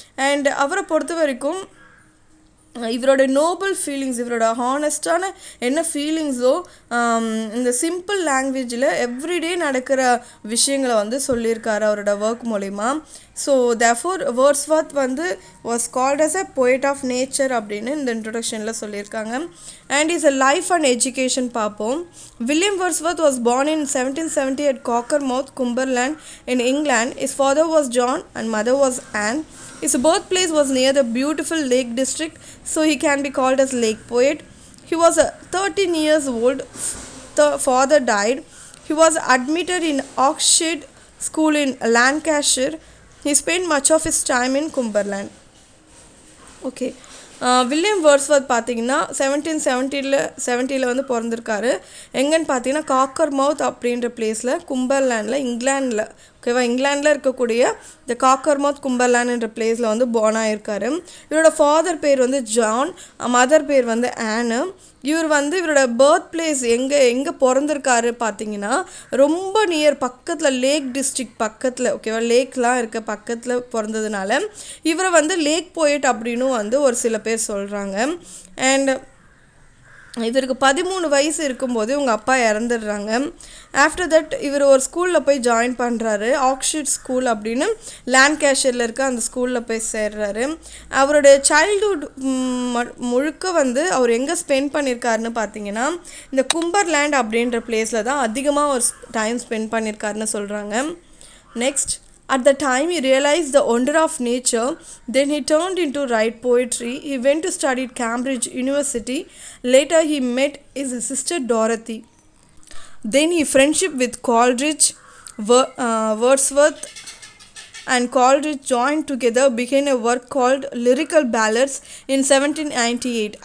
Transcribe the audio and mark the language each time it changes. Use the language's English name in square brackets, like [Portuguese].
[Tamil] And அவரை பொறுத்த வரைக்கும் இவரோட நோபல் ஃபீலிங்ஸ், இவரோட ஹானஸ்டான என்ன ஃபீலிங்ஸோ இந்த சிம்பிள் லாங்குவேஜில் எவ்ரிடே நடக்கிற விஷயங்களை வந்து சொல்லியிருக்காரு அவரோட ஒர்க் மூலிமா. ஸோ தேர்ஃபோர் வேர்ட்ஸ்வொர்த் வந்து [English] was called as a poet of nature [Tamil] அப்படின்னு இந்த இன்ட்ரொடக்ஷனில் சொல்லியிருக்காங்க. And is a life and education பார்ப்போம். [English] William Wordsworth was born in 1770 at Cockermouth, Cumberland in England. His father was John and mother was Anne. His birthplace was near the beautiful Lake District, so he can be called as Lake Poet. He was 13 years old. The father died. He was admitted in Oxford School in Lancashire. He spent much of his time in Cumberland. [Tamil] Okay, William Wordsworth பார்த்தீங்கன்னா 1770 வந்து பிறந்திருக்காரு. எங்கன்னு பார்த்தீங்கன்னா cocker மவுத் அப்படின்ற பிளேஸில் கும்பர்லேண்டில் இங்கிலாண்டில், ஓகேவா, இங்கிலாண்டில் இருக்கக்கூடிய இந்த காக்கர் மவுத் கும்பர்லேண்ட்ன்ற பிளேஸில் வந்து பார்ன் ஆகியிருக்காரு. இவரோட ஃபாதர் பேர் வந்து ஜான், மதர் பேர் வந்து ஆனு. இவர் வந்து இவரோட பர்த் பிளேஸ் எங்கே பிறந்திருக்காரு பார்த்தீங்கன்னா ரொம்ப நியர் பக்கத்தில் லேக் டிஸ்ட்ரிக்ட் பக்கத்தில், ஓகேவா, லேக்லாம் இருக்க பக்கத்தில் பிறந்ததுனால இவரை வந்து லேக் போயட் அப்படின்னு வந்து ஒரு சில பேர் சொல்கிறாங்க. அண்ட் இவருக்கு 13 வயசு இருக்கும்போது இவங்க அப்பா இறந்துடுறாங்க. ஆஃப்டர் தட் இவர் ஒரு ஸ்கூலில் போய் ஜாயின் பண்ணுறாரு, ஆக்ஸ்ஃபோர்ட் ஸ்கூல் அப்படின்னு லான்கேஷரில் இருக்க அந்த ஸ்கூலில் போய் சேர்றாரு. அவருடைய சைல்டுஹுட் முழுக்க வந்து அவர் எங்கே ஸ்பெண்ட் பண்ணியிருக்காருன்னு பார்த்தீங்கன்னா இந்த கும்பர்லேண்ட் அப்படின்ற பிளேஸில் தான் அதிகமாக ஒரு டைம் ஸ்பெண்ட் பண்ணியிருக்காருன்னு சொல்கிறாங்க. [English] Next, at the time he realized the wonder of nature, then he turned into write poetry. He went to study at Cambridge University. Later he met his sister Dorothy. Then he friendship with Coleridge, Wordsworth and Coleridge joined together began a work called Lyrical Ballads in 1798.